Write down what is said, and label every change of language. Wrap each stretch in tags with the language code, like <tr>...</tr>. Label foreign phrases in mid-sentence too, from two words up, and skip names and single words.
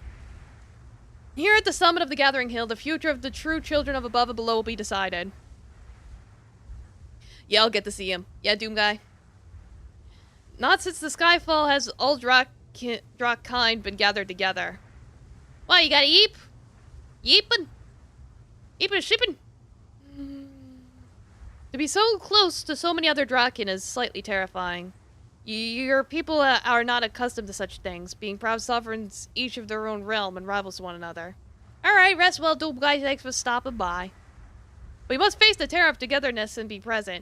<en>Here at the summit of the gathering hill, the future of the true children of above and below will be decided. Yeah, I'll get to see him. Yeah, Doom Guy. Not since the Skyfall has all Drak kind been gathered together. Why, you got a yeep? Yeepin'? Yeepin' shippin'? To be so close to so many other Draken is slightly terrifying. Your people are not accustomed to such things, being proud sovereigns each of their own realm and rivals to one another. Alright, rest well, Doom Guy, thanks for stopping by. We must face the terror of togetherness and be present.</en>